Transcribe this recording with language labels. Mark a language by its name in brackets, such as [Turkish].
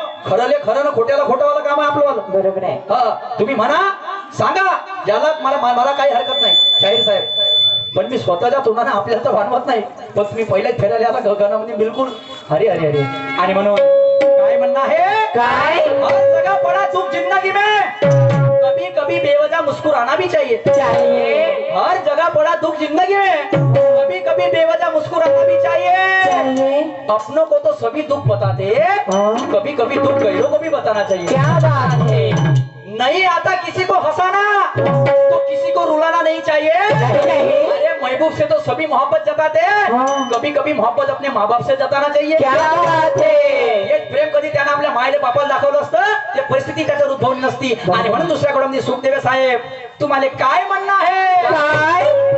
[Marathi] खरंले खरं ना खोट्याला खोटं काम आहे आपलं. बरोबर आहे. हा तुम्ही म्हणा, सांगा, ज्याला मला काही हरकत नाही शाहीर साहेब. पण मी स्वतःच्या तोंडाने आपल्याला तर वाढवत नाही. पण तुम्ही पहिल्याच फेरायला आला गगनामध्ये बिलकुल हरे हरे हरे. आणि म्हणून काय म्हणणं आहे, काय [Hindi] हर जगह पड़ा दुख जिंदगी में, कभी कभी बेवजह मुस्कुराना भी चाहिए. हर जगह पड़ा दुख जिंदगी में, कभी कभी बेवजह मुस्कुराना भी चाहिए. अपनों को तो सभी दुख बताते, कभी कभी दुख गैरों को भी बताना चाहिए. क्या बात है. नहीं आता किसी को हंसाना तो किसी को रुलाना नहीं चाहिए. अरे महबूब से तो सभी मोहब्बत जताते, कभी कभी मोहब्बत अपने माँ बाप से जताना चाहिए. क्या बात है. [Marathi] एक प्रेम कधी त्यानं आपल्या मायले बापाला दाखवलं असतं, ते परिस्थिती त्याच्यावर उद्भवली नसती. आणि म्हणून दुसऱ्याकडून सुखदेव साहेब तुम्हाला काय म्हणणं आहे, काय